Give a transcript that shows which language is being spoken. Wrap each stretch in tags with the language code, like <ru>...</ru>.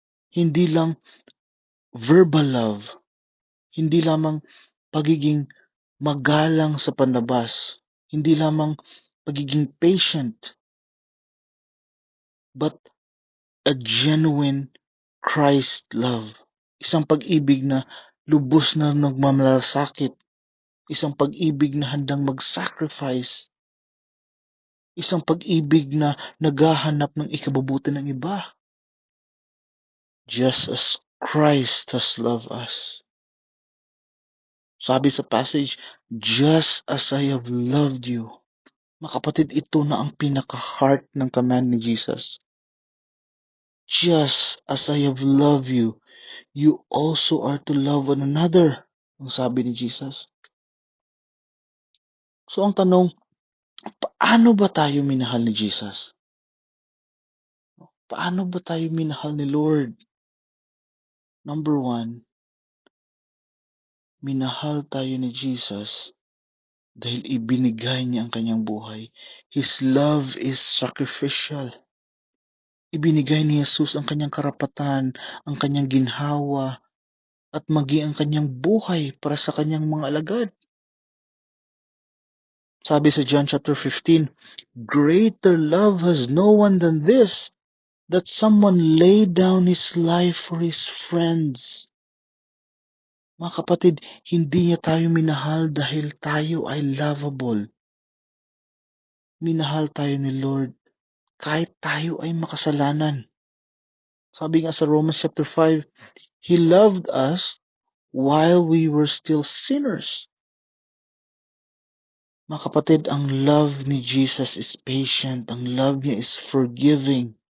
<tl>Hindi lang verbal love, hindi lamang pagiging magalang sa panlabas, hindi lamang pagiging patient,</tl> <en>but a genuine Christ love.</en> <tl>Isang pag-ibig na lubos na nagmamalasakit, isang pag-ibig na handang mag-sacrifice, isang pag-ibig na naghahanap ng ikabubuti ng iba.</tl> <en>Just as Christ has loved us.</en> <tl>Sabi sa passage,</tl> <en>just as I have loved you.</en> <tl>Mga kapatid, ito na ang pinaka-heart ng command ni Jesus.</tl> <en>Just as I have loved you, you also are to love one another.</en> <tl>Ang sabi ni Jesus. So ang tanong, paano ba tayo minahal ni Jesus? Paano ba tayo minahal ni Lord? Number one, minahal tayo ni Jesus dahil ibinigay niya ang kanyang buhay.</tl> <en>His love is sacrificial.</en> <tl>Ibinigay ni Jesus ang kanyang karapatan, ang kanyang ginhawa, at maging ang kanyang buhay para sa kanyang mga alagad. Sabi sa John chapter 15,</tl> <en>"Greater love has no one than this, that someone lay down his life for his friends."</en> <tl>Mga kapatid, hindi niya tayo minahal dahil tayo ay lovable. Minahal tayo ni Lord kahit tayo ay makasalanan. Sabi nga sa Romans chapter 5,</tl> <en>He loved us while we were still sinners.</en> <tl>Mga kapatid, ang love ni Jesus</tl> <en>is patient.</en> <tl>Ang love niya</tl> <en>is forgiving.</en>